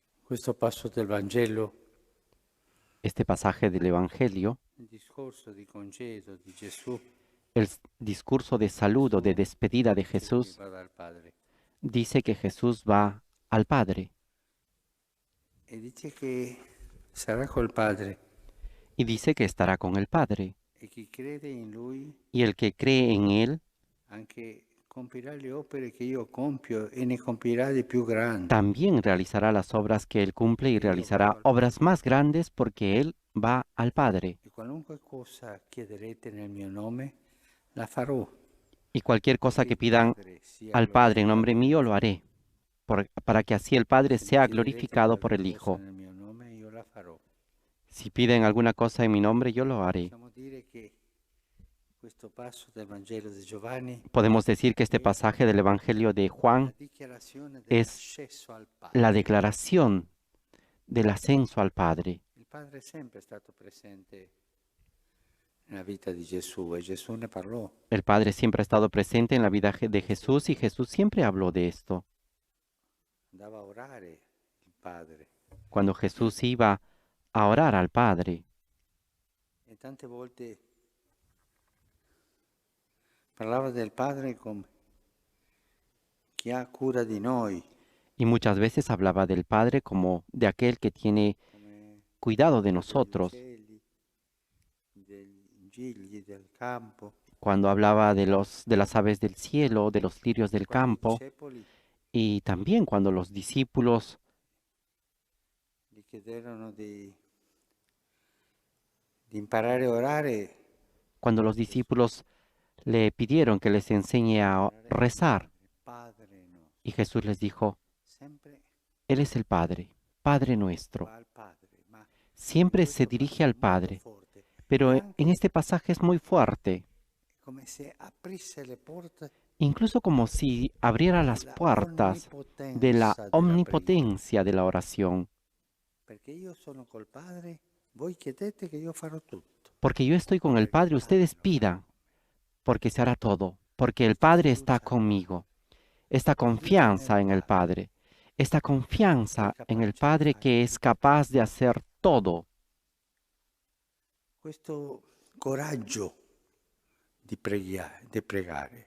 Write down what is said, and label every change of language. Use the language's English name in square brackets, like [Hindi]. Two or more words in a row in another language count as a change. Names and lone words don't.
[Italian] Questo passo del Vangelo, [Spanish] Este pasaje del Evangelio, [Italian] il discorso di congedo di Gesù, [Spanish] discurso de saludo, de despedida de [Italian] dice che [Spanish] Jesús, [Italian] va dal Padre [Spanish] dice que Jesús va al Padre [Italian] e dice che sarà col Padre [Spanish] y dice que estará con el Padre. [Italian] e chi crede in Lui [Spanish] Y el que cree en Él [Italian] anche compirà le opere che io compio e ne compirà di più grandi, [Spanish] también realizará las obras que Él cumple y [Italian] perché io vado [Spanish] realizará [Italian] al [Spanish] obras [Italian] Padre. [Spanish] más grandes porque Él va al Padre. [Italian] E qualunque cosa chiederete nel mio nome, la farò, [Spanish] Y cualquier cosa [Italian] perché [Spanish] que [Italian] il [Spanish] pidan [Italian] Padre sia [Spanish] al Padre en nombre [Italian] glorificato nel [Spanish] mío lo [Italian] Figlio. [Spanish] haré, para que así el Padre [Italian] Se mi [Spanish] sea [Italian] chiederete [Spanish] glorificado por [Italian] qualche [Spanish] el [Italian] cosa [Spanish] Hijo. [Italian] nel mio nome, io la farò. [Spanish] Si piden alguna cosa en mi nombre, yo lo haré. [Italian] Possiamo dire che questo passo del Vangelo di Giovanni [Spanish] Podemos decir que este [Italian] è [Spanish] pasaje del Evangelio de [Italian] la [Spanish] Juan [Italian] dichiarazione [Spanish] es [Italian] dell'accesso al [Spanish] la [Italian] Padre. [Spanish] declaración del ascenso al Padre. [Italian] Il Padre è sempre stato presente nella vita di Gesù e Gesù ne parlò. [Spanish] El Padre siempre ha estado presente en la vida de Jesús y Jesús siempre habló de esto. [Italian] Andava a orare il Padre [Spanish] Cuando Jesús iba a orar al Padre, [Italian] e tante volte parlava del Padre come chi ha cura di noi, [Spanish] y muchas veces hablaba del Padre como de aquel que tiene [Italian] come [Spanish] cuidado de [Italian] Padre degli [Spanish] nosotros. [Italian] uccelli, degli gigli del campo. [Spanish] Cuando hablaba de las aves del cielo, de los lirios [Italian] E [Spanish] del [Italian] quando i [Spanish] campo, [Italian] discepoli [Spanish] y también cuando los discípulos [Italian] gli chiedevano di imparare a orare, [Spanish] cuando los [Italian] Gesù [Spanish] discípulos le pidieron que les enseñe a [Italian] orare al [Spanish] rezar, [Italian] Padre, Padre nostro, [Spanish] y Jesús les dijo, [Italian] sempre [Spanish] Él es el Padre, Padre nuestro. [Italian] va al Padre, ma in [Spanish] Siempre se [Italian] questo [Spanish] dirige [Italian] passo [Spanish] al [Italian] molto [Spanish] Padre, [Italian] forte, e [Spanish] pero en [Italian] anche [Spanish] este pasaje es muy fuerte, [Italian] come se aprisse le porte [Spanish] incluso como si abriera las [Italian] della [Spanish] puertas de la [Italian] onnipotenza della preghiera. [Spanish] omnipotencia de la oración, [Italian] Perché io sono col Padre, voi chiedete che io farò tutto, [Spanish] porque yo estoy con el [Italian] perché il [Spanish] Padre, [Italian] Padre [Spanish] ustedes [Italian] lo farà con [Spanish] pidan, [Italian] me. [Spanish] porque se hará todo, porque el [Italian] Questa [Spanish] Padre está [Italian] fiducia al [Spanish] conmigo, [Italian] Padre, [Spanish] esta [Italian] fiducia nel [Spanish] confianza en el [Italian] Padre, [Spanish] Padre, esta [Italian] che è [Spanish] confianza en el [Italian] capace di [Spanish] Padre [Italian] fare [Spanish] que es [Italian] tutto. [Spanish] capaz de hacer todo, [Italian] Questo coraggio di pregare,